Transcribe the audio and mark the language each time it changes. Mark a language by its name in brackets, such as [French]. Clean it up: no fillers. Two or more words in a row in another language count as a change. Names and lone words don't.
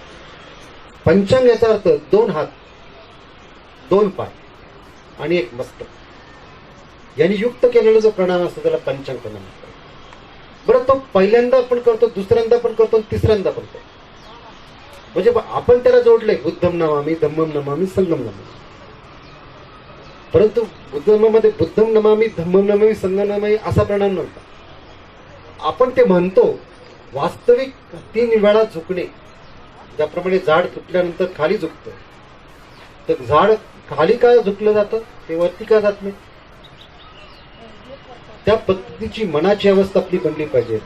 [Marathi] पंचांग याचा अर्थ 2 हात, 2 पाय आणि 1 मस्तक यांनी युक्त केलेला जो प्रणाम असतो त्याला पंचांग प्रणाम म्हणतात. बरं, तो पहिल्यांदा पण करतो, दुसऱ्यांदा पण करतो, तिसऱ्यांदा पण करतो. म्हणजे आपण त्याला जोडले [Pali] बुद्धम नमामि, धम्मम नमामि, संगम नमामि. [Marathi] परंतु बुद्ध धर्मामध्ये [Pali] बुद्धम नमामि, धम्मम नमामि, संगम नमामि [Marathi] असा प्रणाम नव्हता. आपण ते म्हणतो, वास्तविक 3 वेळा झुकणे. ज्याप्रमाणे झाड तुटल्यानंतर खाली झुकतं, तर झाड खाली का झुकलं जातं, ते वरती का जात नाही. त्या पद्धतीची मनाची अवस्था आपली बनली पाहिजे.